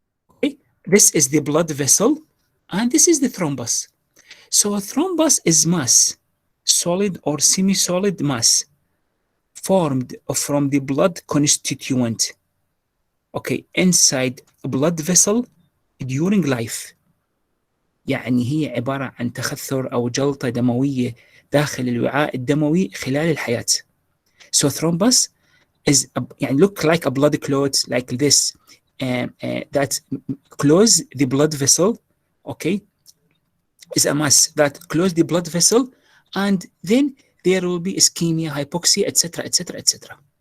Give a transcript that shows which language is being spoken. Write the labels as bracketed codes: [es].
[en] Okay, this is the blood vessel, and this is the thrombus. So a thrombus is mass, solid or semi-solid mass, formed from the blood constituent. Okay, inside a blood vessel during life. [ar] يعني هي عبارة عن تخثر أو جلطة دموية داخل الوعاء الدموي خلال الحياة. [en] So thrombus is [ar] يعني [en] look like a blood clot like this that close the blood vessel. Okay, is a mass that close the blood vessel, and then there will be ischemia, hypoxia, etc., etc., etc.